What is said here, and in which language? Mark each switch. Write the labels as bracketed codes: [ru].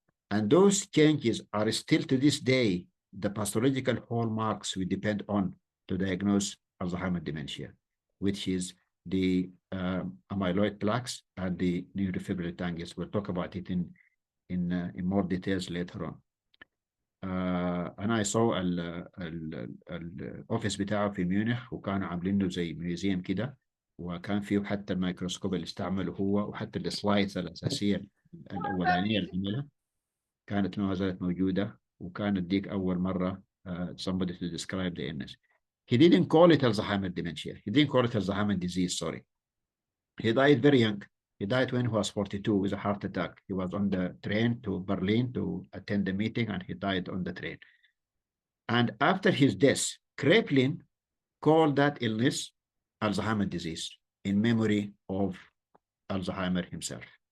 [en] And those changes are still to this day the pathological hallmarks we depend on to diagnose Alzheimer's dementia, which is the amyloid plaques and the neurofibrillary tangles. We'll talk about it in more details later on. [ar] أنا saw الأوفيس بتاعه في ميونخ، وكانوا عاملين له زي ميوزيوم كده، وكان فيه حتى الميكروسكوب اللي استعمله هو، وحتى السلايدز الأساسية الأولانية اللي عملها كانت ما زالت موجودة، وكانت ديك أول مرة [en] somebody to describe the illness. He didn't call it Alzheimer's dementia. He didn't call it Alzheimer's disease, sorry. He died very young. He died when he was 42 with a heart attack. He was on the train to Berlin to attend the meeting, and he died on the train. And after his death, Kraepelin called that illness Alzheimer's disease in memory of Alzheimer himself.